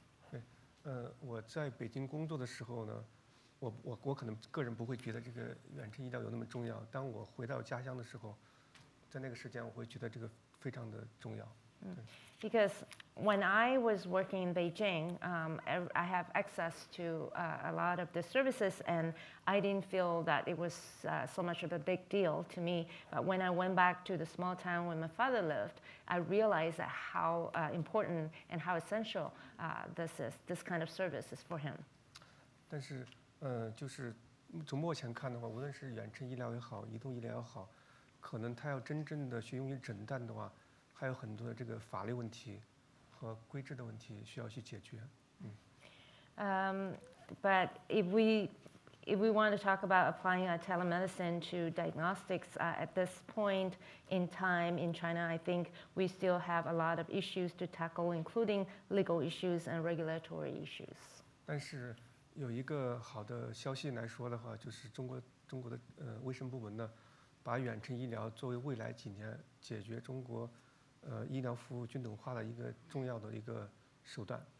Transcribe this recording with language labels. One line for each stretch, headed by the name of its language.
Chinese: 对，我在北京工作的时候呢，我可能个人不会觉得这个远程医疗有那么重要。当我回到家乡的时候，在那个时间我会觉得这个非常的重要。
English: Because when I was working in Beijing, I have access to a lot of the services, and I didn't feel that it was so much of a big deal to me. But when I went back to the small town where my father lived, I realized that how important and how essential this kind of service is for him.
Chinese: 但是，就是从目前看的话，无论是远程医疗也好，移动医疗也好，可能它要真正的去用于诊断的话，还有很多的这个法律问题和规制的问题需要去解决。
English: But if we want to talk about applying telemedicine to diagnostics at this point in time in China, I think we still have a lot of issues to tackle, including legal issues and regulatory issues.
Chinese: 但是有一个好的消息来说的话，就是中国的卫生部门呢，把远程医疗作为未来几年解决中国医疗服务均等化的一个重要的一个手段。